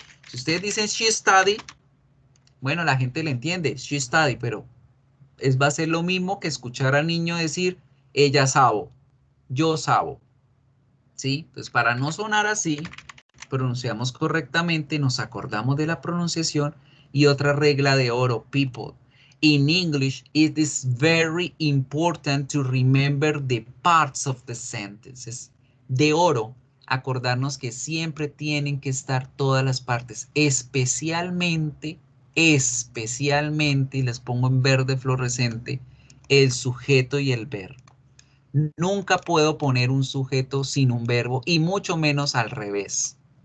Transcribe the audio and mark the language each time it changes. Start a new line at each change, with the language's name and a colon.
Spanish: Si ustedes dicen
English: she study,
Spanish: bueno, la gente le entiende, she study, pero va a ser lo mismo que escuchar al niño decir ella sabo, yo sabo, ¿sí? Entonces, para no sonar así, pronunciamos correctamente, nos acordamos de la pronunciación y otra regla de oro,
English: people. In English, it is very important to remember the parts of the sentences.
Spanish: De oro, acordarnos que siempre tienen que estar todas las partes, especialmente, y les pongo en verde fluorescente, el sujeto y el verbo. Nunca puedo poner un sujeto sin un verbo y mucho menos al revés.